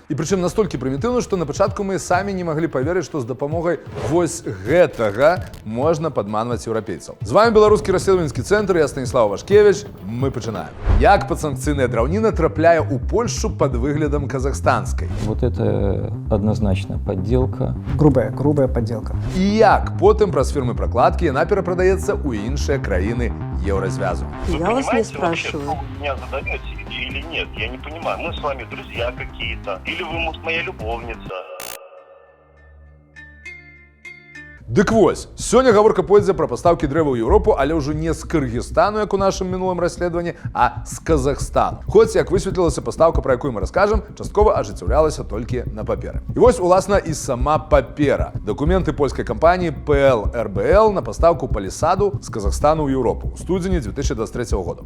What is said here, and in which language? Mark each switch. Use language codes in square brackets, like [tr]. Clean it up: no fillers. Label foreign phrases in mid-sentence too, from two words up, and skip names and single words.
[be] І прычым настолькі прымітыўна, што на пачатку мы самі не маглі паверыць, што з дапамогай вось гэтага можна падманваць еўрапейцаў. З вами беларускі расследавальніцкі цэнтр, я Станіслав Вашкевіч. Мы пачынаем. Як падсанкцыйная драўніна трапляе ў Польшу пад выглядам казахстанскай? [ru] Вот это однозначно подделка. Грубая подделка. [be] І як потым праз фірмы прокладкі яна перапрадаецца ў іншыя краіны Еўразвязу? [ru] Я вас не спрашиваю. Вы меня задаете или нет? Я не понимаю. Мы с вами друзья какие-то. Или вы, может, моя любовница? [be] Дык вось, сёння гаворка пойдзе пра пастаўкі дрэва ў Еўропу, але ўжо не з Кыргызстану, як у нашым мінулым расследаванні, а з Казахстану. Хоць, як высветлілася, пастаўка, пра якую мы раскажам, часткова ажыццяўлялася толькі на паперы. І вось, уласна, і сама папера. Дакументы польскай кампаніі PL RBL на пастаўку палісаду з Казахстану ў Еўропу ў студзені 2023 года.